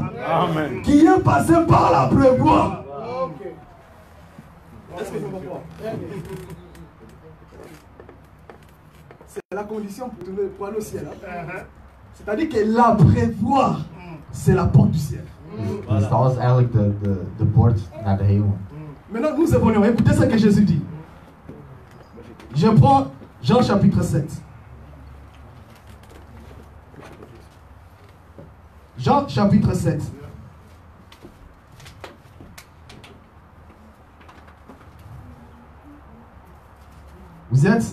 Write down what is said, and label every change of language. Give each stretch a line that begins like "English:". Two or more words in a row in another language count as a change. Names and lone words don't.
French: Amen. Qui est passé par la prévoie. Est-ce que je me comprends? C'est la condition pour aller au ciel. Hein? C'est-à-dire que la prévoie, c'est la porte du ciel.
Dutch: Dus dat was eigenlijk de poort naar de hemel.
French: Maintenant nous évoluons. Écoutez ce que Jésus dit. Je prends Jean chapitre 7. Jean chapitre 7. Vous êtes?